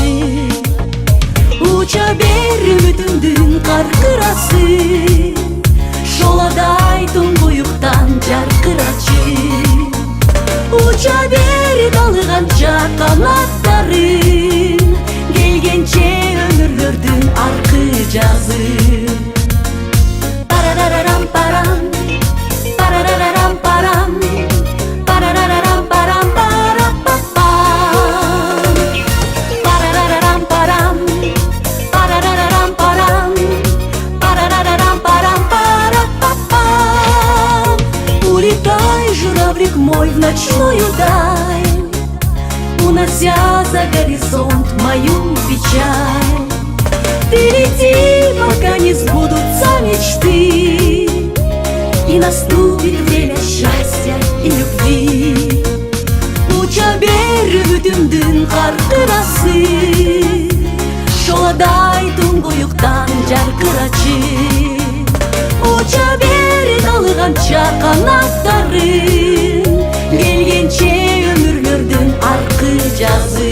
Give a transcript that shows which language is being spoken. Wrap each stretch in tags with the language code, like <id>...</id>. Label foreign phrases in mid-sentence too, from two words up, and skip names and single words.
<ky>Уча бер үмүтүмдүн каркырасы, шоладай туңгуюктан жаркырачы. Уча бер далганча канаттарын, келгенче өмүрлөрдүн аркы жазы. Парарарарам парам, парарарарам парам, парарарарам парам парапапам. Парарарарам парам, парарарарам парам, парарарарам парам парапапам.</ky> <ru>Улетай, журавлик мой, в ночную даль, унося за горизонт мою печаль. Ты лети, пока не сбудутся мечты, и наступит время счастья и любви.</ru> <ky>Уча бер үмүтүмдүн каркырасы, шоладай туңгуюктан жаркырачы. Уча бер далганча канаттарын, келгенче өмүрлөрдүн аркы жазы.</ky>